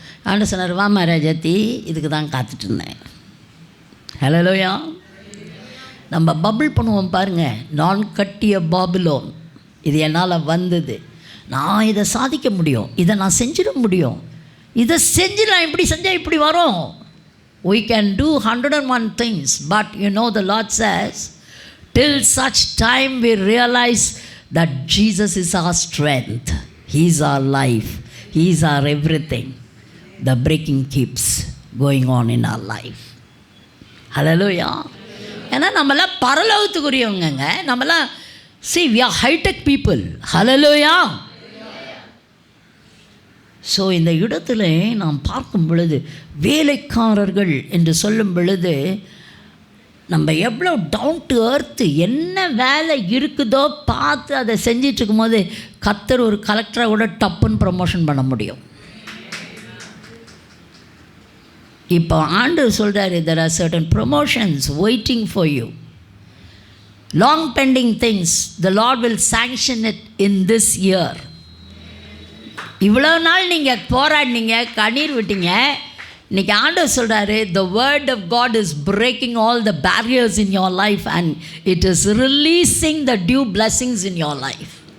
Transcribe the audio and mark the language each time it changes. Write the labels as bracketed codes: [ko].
[ta] ஆண்டு சொன்னார், வா மகாராஜாத்தி, இதுக்கு தான் காத்துட்டு இருந்தேன். ஹல்லேலூயா. நம்ம பபிள் பண்ணுவோம் பாருங்கள், நான் கட்டிய பாபிலோன், இது என்னால் வந்தது, நான் இதை சாதிக்க முடியும், இதை நான் செஞ்சிட முடியும், இதை செஞ்சு நான் இப்படி செஞ்சால் இப்படி வரும். [en] We can do 101 things, but you know the Lord says, till such time we realize that Jesus is our strength, He is our life, He is our everything, the breaking keeps going on in our life. Hallelujah. [ta] ஏன்னா நம்மளாம் பரலோகத்துக்குரியவங்க, நம்மளாம் [en] see we are high-tech people. Hallelujah. [ta] So இந்த இடத்துல நாம் பார்க்கும் பொழுது, வேலைக்காரர்கள் என்று சொல்லும் பொழுது, நம்ம எவ்வளோ டவுன் டு எர்த்து, என்ன வேலை இருக்குதோ பார்த்து அதை செஞ்சிட்ருக்கும் போது கர்த்தர் ஒரு கலெக்டரை கூட டப்புன்னு ப்ரமோஷன் பண்ண முடியும். இப்போ ஆண்டவர் சொல்கிறாரு, [en] there are certain promotions waiting for you, long pending things, the Lord will sanction it in this year. [ta] இவ்வளோ நாள் நீங்கள் போராடினீங்க, கண்ணீர் விட்டீங்க, இன்றைக்கி ஆண்டவர் சொல்கிறாரு, [en] the word of God is breaking all the barriers in your life and it is releasing the due blessings in your life.